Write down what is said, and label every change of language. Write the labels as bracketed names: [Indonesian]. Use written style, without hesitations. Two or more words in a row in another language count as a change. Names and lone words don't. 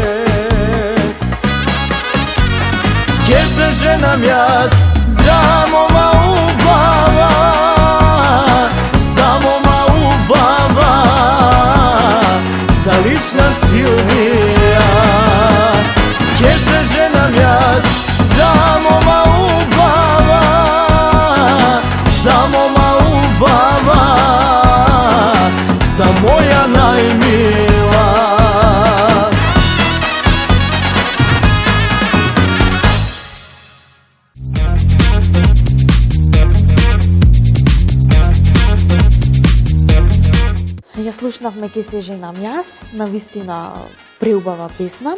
[Macedonian] Ќе се женам јас за мома убава, за мома убава, за лична Силвија. Ќе се женам јас за мома убава, за мома убава, за моја најмила. Ја слушнавме Ке се женам јас, на вистина преубава песна.